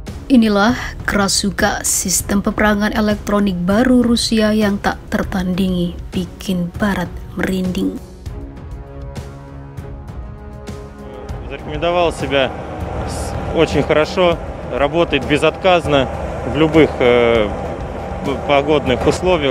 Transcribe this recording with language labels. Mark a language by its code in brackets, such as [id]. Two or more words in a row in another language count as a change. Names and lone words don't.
[id] Inilah Krasuka, sistem peperangan elektronik baru Rusia yang tak tertandingi, bikin Barat merinding. [ru] Зарекомендовал себя очень хорошо, работает безотказно в любых погодных условиях.